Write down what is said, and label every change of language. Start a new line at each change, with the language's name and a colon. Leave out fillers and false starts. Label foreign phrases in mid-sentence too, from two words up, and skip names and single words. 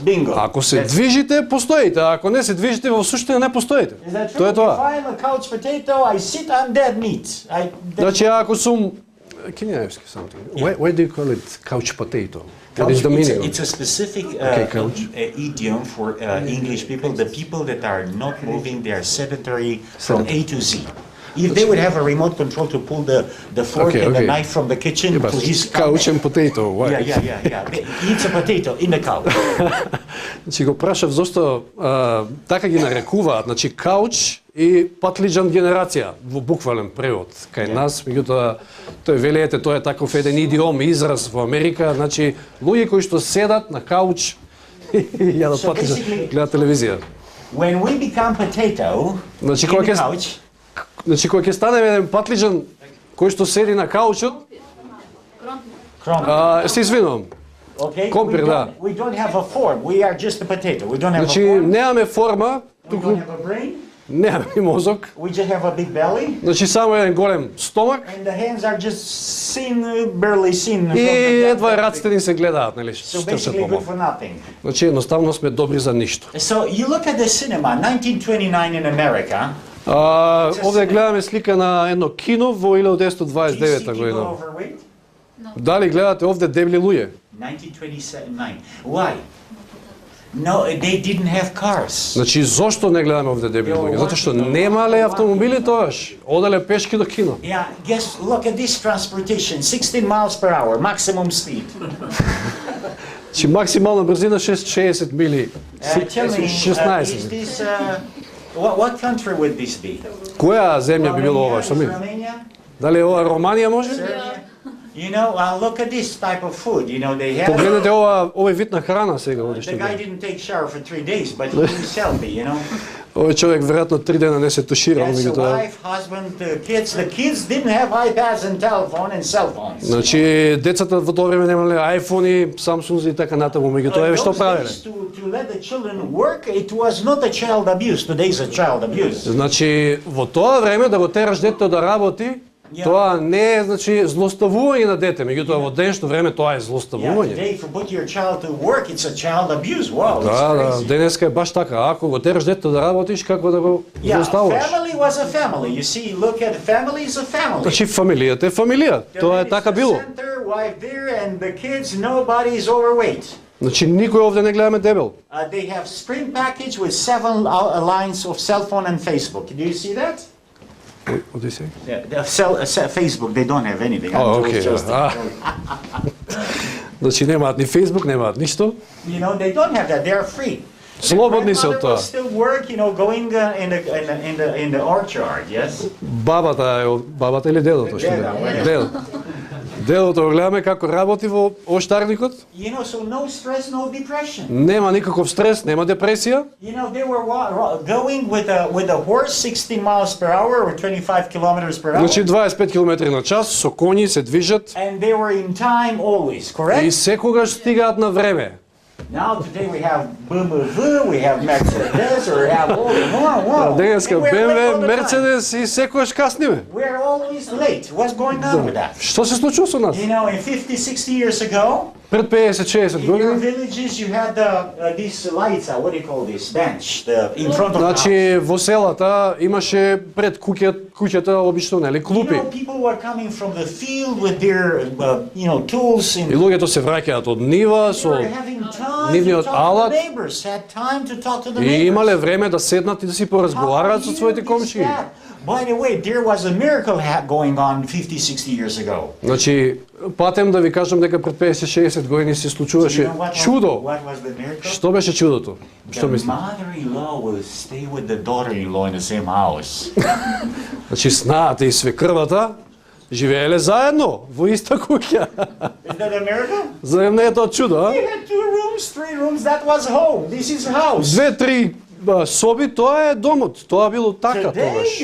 English: Bingo.
Macedonian: Ако се
English: That's-
Macedonian: движите, постоите, а ако не се движите, во суштина не постоите.
English: Is that true?
Macedonian: Тоа е
English: If
Macedonian: тоа.
English: I'm a couch potato, I sit on dead meat.
Macedonian: Значи ако сум
English: can you ask you something? Why do you call it couch potato? That is the meaning. It's a specific couch. idiom for English people. The people that are not moving, they are sedentary from A to Z. If they would have a remote control to pull the fork and the knife from the kitchen, please come. Couch and potato. Why? Yeah. He eats a potato in the couch.
Macedonian: Значи го прашав зошто така ги нарекуваат, значи кауч и патлиџан генерација во буквален превод кај нас, меѓутоа тој вели ете тоа е таков еден идиом, израз во Америка, значи луѓе кои што седат на кауч и јадат патлиџан, гледат телевизија.
English: When we become potato
Macedonian: Значи
English: in
Macedonian: кога
English: the
Macedonian: ќе
English: couch,
Macedonian: значи кога ќе станеме еден патлиџан кој што седи на каучот, се извинувам.
English: okay,
Macedonian: Компир, да.
English: we don't have a form. We are just a potato. We don't have
Macedonian: Значи
English: a form.
Macedonian: немаме форма,
English: We
Macedonian: туку
English: don't have a brain.
Macedonian: немаме и мозок.
English: We just have a big belly.
Macedonian: Значи само еден голем стомак
English: And the hands are just seen, barely seen.
Macedonian: и
English: from the
Macedonian: едва раците ни се гледаат, нели?
English: So
Macedonian: Што се
English: basically good
Macedonian: помал.
English: for nothing.
Macedonian: Значи едноставно сме добри за ништо.
English: So you look at the cinema, 1929 in America.
Macedonian: Овде гледаме слика на едно кино во
English: Do you see 1929 people
Macedonian: година.
English: overweight?
Macedonian: Дали гледате овде дебели луѓе?
English: 1929. Why? No, they didn't have cars.
Macedonian: Значи зошто не гледаме овде дебели луѓе? Затоа што немале автомобили тогаш. Оделе пешки до кино.
English: Yeah, look at this transportation, 16 miles per hour, maximum speed.
Macedonian: Значи максимална брзина 60 мили.
English: Tell me, is 16. this, what country would this be?
Macedonian: Која земја би било ова? Што ми?
English: Romania?
Macedonian: Дали ова Романија може?
English: Serbia? You know, look at this type of food. You know, they have.
Macedonian: Погледнете овој вид на храна сега овде
English: The
Macedonian: што
English: guy
Macedonian: гледам.
English: didn't take shower for 3 days, but he was healthy, you know.
Macedonian: Овој човек веројатно 3 дена не се туширал,
English: That's the
Macedonian: меѓутоа.
English: wife, husband, the kids. The kids didn't have iPads and telephone and cell phones.
Macedonian: Значи децата во тоа време немале iPhone-и, Samsung и така натаму, меѓутоа еве што
English: Those
Macedonian: правеле.
English: days to let the children work, it was not a child abuse. Today's a child abuse.
Macedonian: Значи во тоа време да го тераш детето да работи, тоа не е значи злоставување на дете, меѓутоа во денешно време тоа е
English: Yeah,
Macedonian: злоставување.
English: today if you put your child to work, it's a child abuse. Wow,
Macedonian: Да,
English: it's
Macedonian: да,
English: crazy.
Macedonian: денеска е баш така. Ако го тераш детето да работиш, како да го
English: Yeah,
Macedonian: злоставуваш?
English: family was a family. You see, look at family is a family.
Macedonian: Значи фамилијата е фамилија.
English: The
Macedonian: Тоа
English: man
Macedonian: е
English: is
Macedonian: така
English: the
Macedonian: било.
English: center, wife there, and the kids. Nobody is overweight.
Macedonian: Значи никој овде не гледаме дебел.
English: They have spring package with 7 lines of cell phone and Facebook. Do you see that? What do you say? Yeah, Facebook. They don't have anything. Oh, I'm okay. just-
Macedonian: Значи немаат ни Facebook, немаат ништо.
English: You know, they don't have that. They are free.
Macedonian: Слободни се од
English: Grandmother
Macedonian: тоа.
English: will still work, you know, going in the orchard. Yes.
Macedonian: Бабата или дедото што Деда, е? Дедото. Дедото го гледаме како работи во оштарникот.
English: You know, so no stress, no depression.
Macedonian: Нема никаков стрес, нема депресија.
English: You know, they were going with a horse 16 miles per hour or 25 kilometers per hour.
Macedonian: Значи 25 км на час со коњи се движат
English: And they were in time always,
Macedonian: и
English: correct?
Macedonian: секогаш стигаат на време.
English: Now today we have BMW, we have Mercedes, or we have all wow.
Macedonian: Денеска
English: And we're late
Macedonian: БМВ,
English: all the time.
Macedonian: Мерцедес и секогаш касниме.
English: We're always late. What's going on with that?
Macedonian: Што се случува со нас?
English: You know, in 50, 60 years ago,
Macedonian: Пред 50-60
English: in your
Macedonian: години,
English: villages you had these lights, what do you call this? Bench, in front of the house.
Macedonian: значи во селата имаше пред куќата обично нели
English: You
Macedonian: клупи.
English: know, people were coming from the field with their, tools.
Macedonian: И луѓето се враќаат од нива
English: They were
Macedonian: со
English: having time to
Macedonian: нивниот
English: talk to
Macedonian: алат.
English: the neighbors. Had time to talk to the
Macedonian: и
English: neighbors.
Macedonian: имале време да седнат и да си поразговараат со своите комшии.
English: By the way, there was a miracle going on 50, 60 years ago.
Macedonian: Значи, патем да ви кажам дека пред 50-60 години се
English: You
Macedonian: случуваше
English: know what
Macedonian: чудо.
English: What was the miracle?
Macedonian: Што беше чудото? Што
English: The
Macedonian: мисли?
English: mother-in-law will stay with the daughter-in-law in the same house.
Macedonian: Значи, снаата и свекрвата живееле заедно во иста куќа.
English: Is that a miracle?
Macedonian: Зарем не е тоа чудо, а?
English: They had 2 rooms, 3 rooms. That was home. This is house.
Macedonian: 2-3 соби, тоа е домот. Тоа било така
English: Today
Macedonian: тогаш.